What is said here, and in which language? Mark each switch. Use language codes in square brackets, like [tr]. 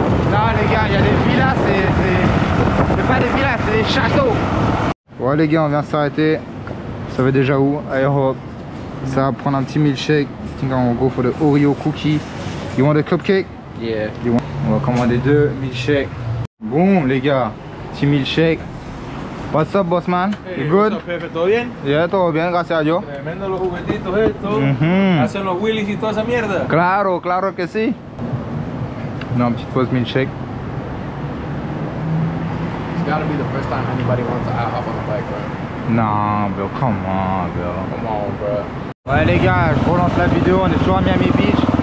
[fr] Non les gars, il y a des villas, c'est pas des villas, c'est des châteaux. Ouais les gars, on vient s'arrêter. Vous savez déjà où? Aero. Ça va prendre un petit milkshake. [en] I think on go for the Oreo cookie. You want a cupcake? Yeah. [fr] On va commander 2 milkshakes. Boum les gars, petit milkshake. [en] What's up boss man? Hey, You good? What's up, [es] jefe? ¿Todo bien? Yeah, todo bien, gracias a Dios. Tremendo los juguetitos estos. Hacen los wheelies y toda esa mierda. Claro, claro que sí. [fr] Non, petite pause milkshake. [en] It's gotta be the first time anybody wants to hop on a bike, bro. Non, bro, come on, bro. Come on, bro. [fr] Ouais les gars, je relance la vidéo, on est toujours à Miami Beach.